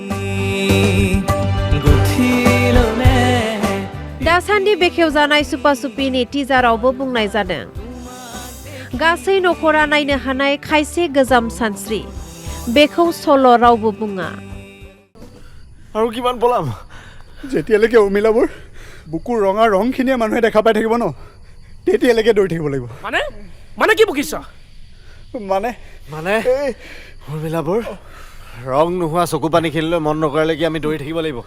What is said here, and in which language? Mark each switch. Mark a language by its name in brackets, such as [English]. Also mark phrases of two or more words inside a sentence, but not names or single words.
[Bodo] दासान्दि बेखेवजानाय सुपा सुपिनि टिजारावबो बुंनाय जादों गासै नखरा नायनो हानाय खायसे गोजाम सानस्रि बेखौ सल' रावबो बुङा [Assamese] আৰু কিমান পলাম যেতিয়ালৈকে উৰ্মিলাবোৰ বুকুৰ ৰঙা ৰংখিনিয়ে মানুহে দেখা পাই থাকিব ন তেতিয়ালৈকে দৌৰি থাকিব লাগিব মানে কি বকিছ মানে উৰ্মিলাবোৰ ৰং নোহোৱা চকু পানী খেলিলৈ মন নকৰালৈকে আমি দৌৰি থাকিব লাগিব